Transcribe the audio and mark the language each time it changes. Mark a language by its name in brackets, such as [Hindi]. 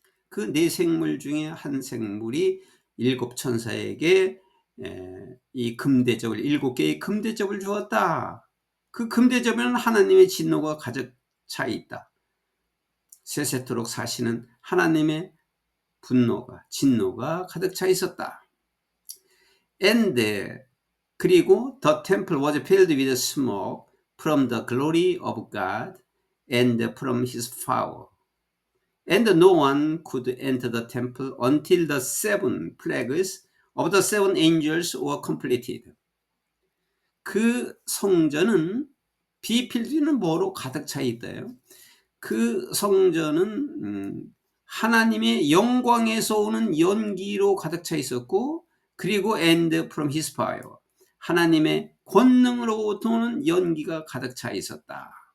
[Korean] 그 네 생물 중에 한 생물이 일곱 천사에게 이 금대접을 일곱 개의 금대접을 주었다. 그 금대접에는 하나님의 진노가 가득 차 있다. 세세토록 사시는 하나님의 분노가 진노가 가득 차 있었다. [English] And [Korean] 그리고 [English] the temple was filled with smoke from the glory of God and from his power. And no one could enter the temple until the 7 plagues of the 7 angels were completed. [Korean] 그 성전은 비필드는 뭐로 가득 차 있대요. 그 성전은 하나님의 영광에서 오는 연기로 가득 차 있었고, 그리고 [English] and from his fire, [Korean] 하나님의 권능으로부터 오는 연기가 가득 차 있었다.